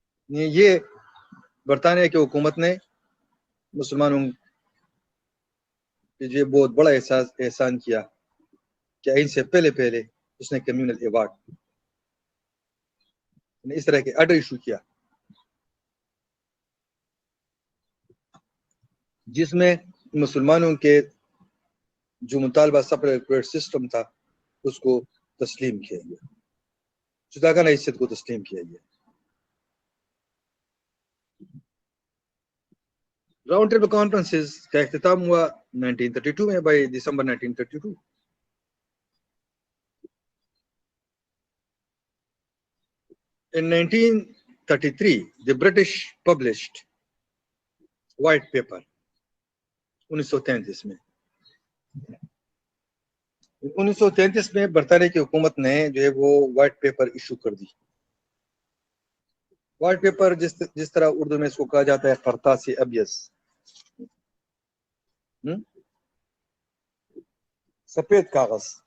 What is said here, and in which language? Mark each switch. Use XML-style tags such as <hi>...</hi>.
<ur>یہ برطانیہ کی حکومت نے مسلمانوں کے جو بہت بڑا احسان کیا کہ ان سے پہلے اس نے کمیونل ایوارڈ اس طرح کے آرڈر ایشو کیا جس میں مسلمانوں کے جو مطالبہ سپریٹ سسٹم تھا اس کو تسلیم کیا گیا, جداگانہ حیثیت کو تسلیم کیا گیا. راؤنڈ ٹیبل کانفرنسز کا اختتام ہوا 1932 میں, by December 1932.</ur> <en>In 1933, the British published white paper.</en> <ur>1933 میں 1933 میں برطانیہ کی حکومت نے جو ہے وہ وائٹ پیپر ایشو کر دی. وائٹ پیپر جس طرح اردو میں اس کو کہا جاتا ہے قرطاس ابیض, سفید کاغذ.</ur>